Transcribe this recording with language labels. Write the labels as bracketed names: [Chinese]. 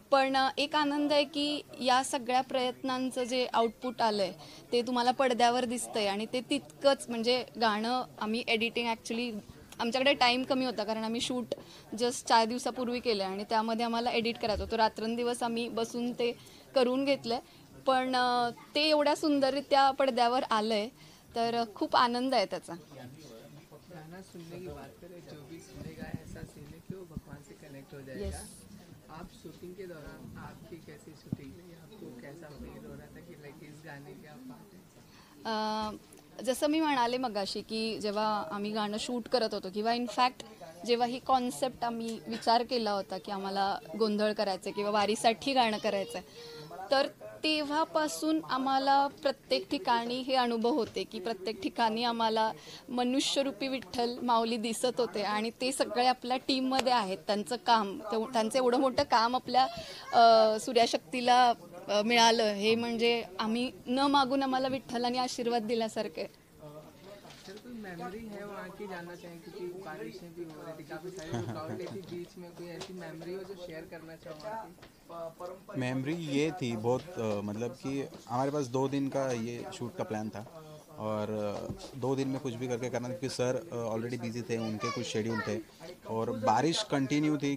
[Marathi] पण एक आनंद आहे की या सगळ्या प्रयत्नांचं जे आउटपुट आलं आहे ते तुम्हाला पडद्यावर दिसतंय आणि ते तितकंच म्हणजे गाणं आम्ही एडिटिंग ॲक्च्युली आमच्याकडे टाईम कमी होता कारण आम्ही शूट जस्ट 4 दिवसापूर्वी केलं आणि त्यामध्ये आम्हाला एडिट करायचं होतं. रात्रंदिवस आम्ही बसून ते करून घेतलं पण ते एवढ्या सुंदररित्या पडद्यावर आलं आहे तर खूप आनंद आहे त्याचा. [Hindi] गाना सुनने की बात करें, जो भी सुनेगा ऐसा सीन है कि वो भगवान से कनेक्ट हो जाएगा. आप शूटिंग के दौरान आपकी कैसी शूटिंग रही, आपको कैसा फील हो रहा था कि लाइक इस गाने की आप पार्ट हैं? [Marathi] जसं मी म्हणाले मगाशी की जेव्हा आम्ही गाणं शूट करत होतो किंवा इनफॅक्ट जेव्हा ही कॉन्सेप्ट आम्ही विचार केला होता की आम्हाला गोंधळ करायचं किंवा वारीसाठी गाणं करायचं आहे तर तेव्हापासून आम्हाला प्रत्येक ठिकाणी हे अनुभव होते की प्रत्येक ठिकाणी आम्हाला मनुष्यरूपी विठ्ठल माऊली दिसत होते आणि ते सगळे आपल्या टीममध्ये आहेत. त्यांचं काम त्यांचं एवढं मोठं काम आपल्या सूर्याशक्तीला मिळालं हे म्हणजे आम्ही न मागून आम्हाला विठ्ठलाने आशीर्वाद दिल्यासारखे. [Hindi] सर कोई मेमोरी है वहाँ की जानना चाहें क्योंकि बारिशें भी हो रही थी, काफ़ी सारी रुकावटें थी बीच में, कोई ऐसी मेमोरी हो जो शेयर करना चाहो? मेमोरी ये थी बहुत मतलब कि हमारे पास 2 दिन का ये शूट का प्लान था और 2 दिन में कुछ भी करके करना, क्योंकि सर ऑलरेडी बिजी थे, उनके कुछ शेड्यूल थे और बारिश कंटिन्यू थी.